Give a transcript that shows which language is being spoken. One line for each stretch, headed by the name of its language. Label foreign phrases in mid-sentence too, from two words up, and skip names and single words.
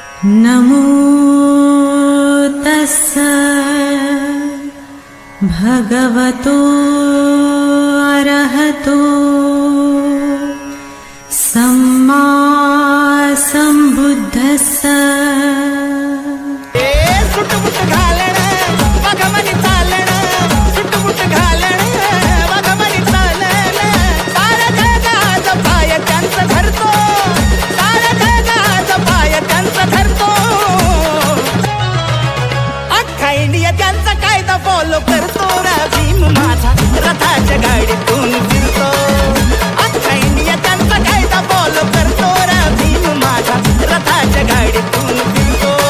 Pali: नमो तस्स भगवतो अरहतो सम्मा संबुद्धस्स।
Marathi: सुटबुट घालण वाघमणी चालण, सुटबुट घालण वाघमणी चालण, साऱ्या जगाचा पाय त्यांचा धरतो, साऱ्या जगाचा पाय त्यांचा धरतो, अख्खा इंडिया त्यांचा कायदा फॉलो करतो, भीम माझा रथाच्या गाडीतून फिरतो, अख्खा इंडिया त्यांचा कायदा फॉलो करतो, भीम माझा रथाच्या गाडीतून फिरतो।